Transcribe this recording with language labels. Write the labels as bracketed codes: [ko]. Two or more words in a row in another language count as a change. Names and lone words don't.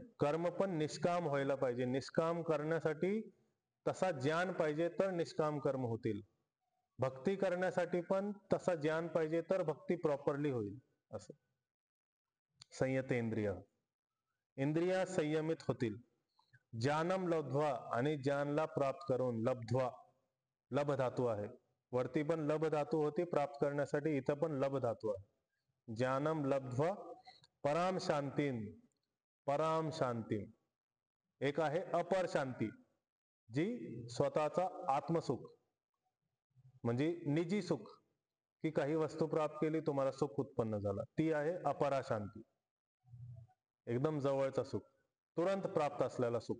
[mr] कर्म पण निष्काम व्हायला पाहिजे. निष्काम करण्यासाठी तसा ज्ञान पाहिजे तर निष्काम कर्म होतील. भक्ती करण्यासाठी पण तसा ज्ञान पाहिजे तर भक्ती प्रॉपरली होईल. असं. संयतेंद्रिय, इंद्रिया संयमित होतील. [sa] ज्ञानम लब्ध्वा, [mr] आणि ज्ञानला प्राप्त करून, लब्ध्वा लब धातू आहे. वरती पण लब धातू होती प्राप्त करण्यासाठी, इथं पण लब धातू आहे. [sa] ज्ञानम लब्ध्वा पराम शांतीम. पराम शांतीम. [mr] एक आहे अपर शांती, जी स्वतःचा आत्मसुख म्हणजे निजी सुख, की काही वस्तू प्राप्त केली तुम्हाला सुख उत्पन्न झाला, ती आहे अपरा शांती. एकदम जवळचं सुख, तुरंत प्राप्त असलेला सुख.